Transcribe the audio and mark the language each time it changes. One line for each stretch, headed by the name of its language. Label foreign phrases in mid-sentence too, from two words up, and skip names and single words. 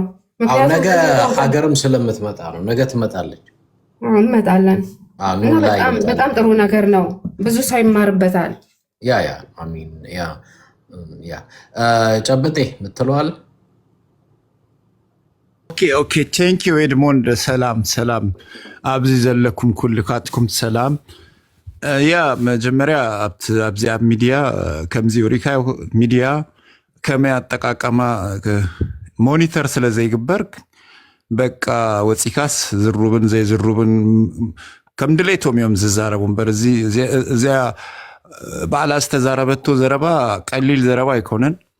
Amharic: ምክንያቱም ነገ ሀገርም ስለምትመጣ ነው ነገ ትመጣለች እንመጣለን በጣም ጥሩ ነገር ነው ብዙ ሰው ይማርበታል ያ አሚን ያ ጨብጤ ምትለዋል
English: Okay thank you
Tigrinya: ኤድሞንድ ሰላም ኣብዚ ዘለኩም ኩልካትኩም ሰላም ያ መጀመሪያ ኣብዚ ኣብ ሚዲያ ከምዚ ሪካ ሚዲያ ከመይ አጠቃቀማ ሞኒተር ስለዘይግበር በቃ ወፂካስ ዝሩብን ዘይዝሩብን ከም ድሌቶም እዮም ዝዛረቡን በርዚ እዚያ ባዕላ ዝተዛረበቶ ዘረባ ቀሊል ዘረባ አይኮነን